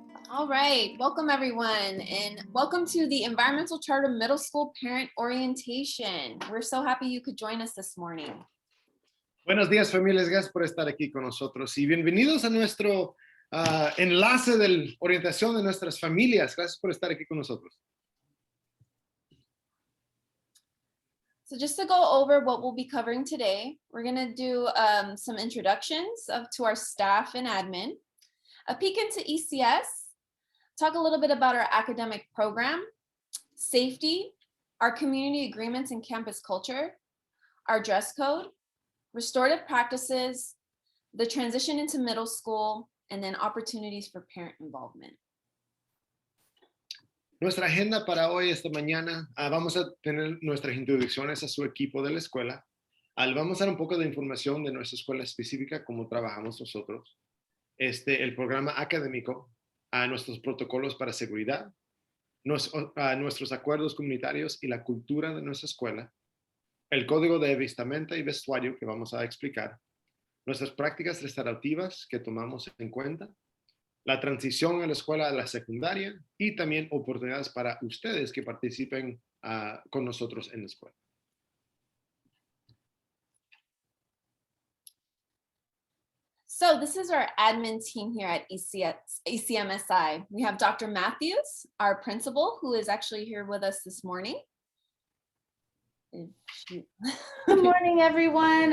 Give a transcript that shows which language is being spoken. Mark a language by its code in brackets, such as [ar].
[en] All right, welcome everyone, and welcome to the Environmental Charter Middle School Parent Orientation. We're so happy you could join us this morning. [es] Buenos días, familias. Gracias por estar aquí con nosotros y bienvenidos a nuestro enlace de orientación de nuestras familias. Gracias por estar aquí con nosotros. So just to go over what we'll be covering today, we're going to do some introductions to our staff and admin, a peek into ECS, talk a little bit about our academic program, safety, our community agreements and campus culture, our dress code, restorative practices, the transition into middle school, and then opportunities for parent involvement. Nuestra agenda para hoy, esta mañana, vamos a tener nuestras introducciones a su equipo de la escuela. Vamos a dar un poco de información de nuestra escuela específica, cómo trabajamos nosotros, el programa académico, nuestros protocolos para seguridad, nuestros acuerdos comunitarios y la cultura de nuestra escuela, el código de vestimenta y vestuario que vamos a explicar, nuestras prácticas restaurativas que tomamos en cuenta, la transición a la escuela a la secundaria y también oportunidades para ustedes que participen con nosotros en la escuela. [en] So this is our admin team here at ECMSI. We have Dr. Matthews, our principal, who is actually here with us this morning. Good morning, everyone.